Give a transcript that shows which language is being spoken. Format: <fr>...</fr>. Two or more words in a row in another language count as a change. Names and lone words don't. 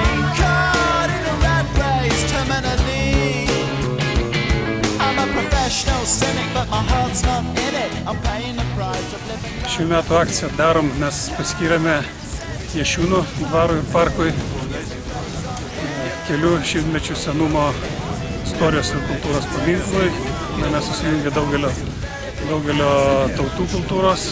<en>Caught in a rat race, terminally. I'm a professional cynic, but my heart's not in it. I'm paying the price of living.</en> <lt>Šių metų akciją darom, mes paskyrėme Jašiūnų dvarui ir parkui kelių šimtmečių senumo istorijos ir kultūros paminklui. Mes susijungė daugelio tautų kultūros.</lt>